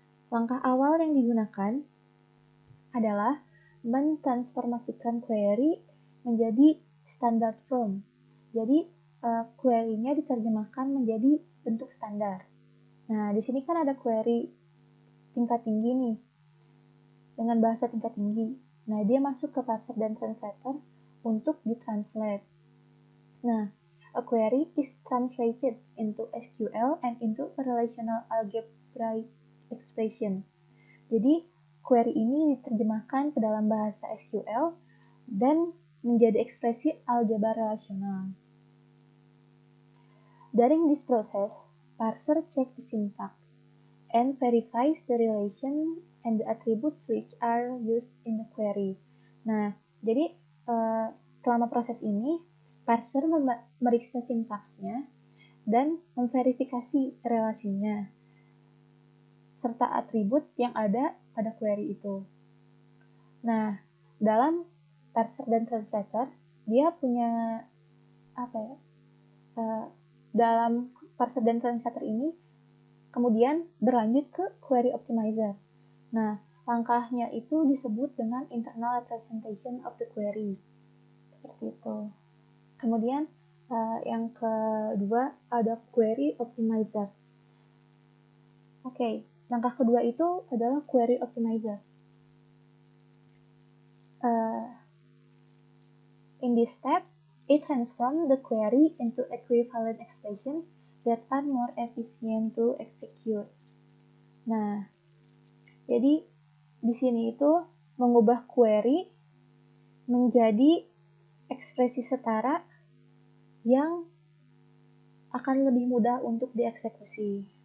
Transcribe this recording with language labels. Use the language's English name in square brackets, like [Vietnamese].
[Indonesian] Langkah awal yang digunakan adalah mentransformasikan query menjadi [English] standard form. [Indonesian] Jadi query-nya diterjemahkan menjadi bentuk standar. Nah, di sini kan ada query tingkat tinggi nih dengan bahasa tingkat tinggi. Nah, dia masuk ke parser dan translator untuk ditranslate. [English] Nah, a query is translated into SQL and into a relational algebraic expression. [Indonesian] Jadi, query ini diterjemahkan ke dalam bahasa SQL dan menjadi ekspresi algebra relasional. [English] During this process, parser checks the syntax and verifies the relation and the attributes which are used in the query. [Indonesian] Nah, jadi selama proses ini, parser memeriksa sintaksnya dan memverifikasi relasinya serta atribut yang ada pada query itu. Nah, dalam parser dan translator, dia punya dalam parser dan translator ini kemudian berlanjut ke query optimizer. Nah, langkahnya itu disebut dengan [English] internal representation of the query. [Indonesian] Seperti itu. Kemudian yang kedua ada query optimizer. Oke, langkah kedua itu adalah query optimizer. [English] In this step, it transforms the query into equivalent expression that are more efficient to execute. [Indonesian] Nah, jadi di sini itu mengubah query menjadi ekspresi setara yang akan lebih mudah untuk dieksekusi.